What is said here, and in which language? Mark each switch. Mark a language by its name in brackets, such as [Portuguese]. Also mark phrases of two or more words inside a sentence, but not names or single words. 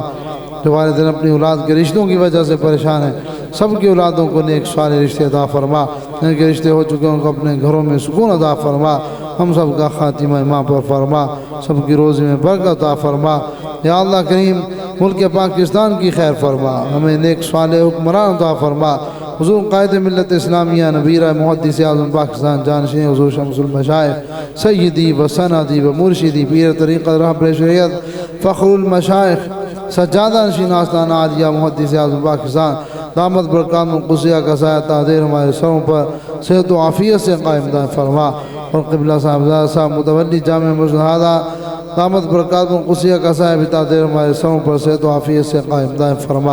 [Urdu] جو والدین اپنی اولاد کے رشتوں کی وجہ سے پریشان ہیں سب کی اولادوں کو نیک صالح رشتے عطا فرما، جن کے رشتے ہو چکے ہیں ان کو اپنے گھروں میں سکون عطا فرما، ہم سب کا خاتمہ ایمان پر فرما، سب کی روزی میں برکت عطا فرما۔ یا اللہ کریم ملک پاکستان کی خیر فرما، ہمیں نیک صالح حکمران عطا فرما، حضور قائد ملت اسلامیہ نبیرہ محدث اعظم پاکستان جانشین حضور شمس المشائخ سیدی و سندی و مرشدی پیر طریقت رہبر شریعت فخر المشائخ سجادہ نشین آستانہ عالیہ محدث اعظم پاکستان دامت برکات قدسیہ کا سایہ تحدیر ہمارے سروں پر صحت و عافیت سے قائم دائم فرما، اور قبلہ صاحبزادہ صاحب متولی جامع مجدہدہ دامت برکات قدسیہ کا سایہ بھی تحدیر ہمارے سروں پر صحت و عافیت سے قائم دائم فرما۔